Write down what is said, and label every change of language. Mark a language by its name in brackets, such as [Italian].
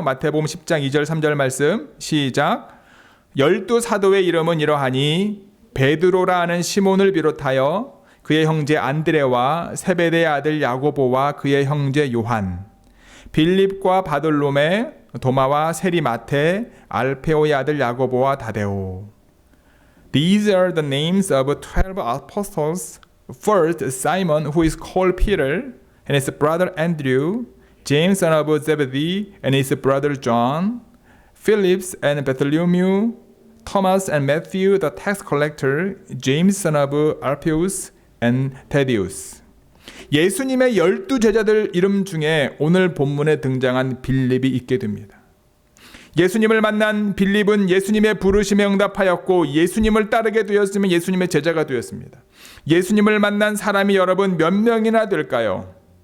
[Korean] 마태복음 10장 2절 3절 말씀 시작. 12사도의 이름은 이러하니 베드로라 하는 시몬을 비롯하여 그의 형제 안드레와 세베대의 아들 야고보와 그의 형제 요한, 빌립과 바돌로메, 도마와 세리마테, 알페오의 아들 야고보와 다데오. [English] These are the names of 12 apostles. First, Simon, who is called Peter, and his brother Andrew, James son of Zebedee, and his brother John, Philip and Bartholomew, Thomas and Matthew the tax collector, James son of Alphaeus, and Thaddeus. [Korean] 예수님의 12제자들 이름 중에 오늘 본문에 등장한 빌립이 있게 됩니다. 예수님을 만난 빌립은 예수님의 부르심에 응답하였고 예수님을 따르게 되었으면 예수님의 제자가 되었습니다. 예수님을 만난 사람이 여러분 몇 명이나 될까요?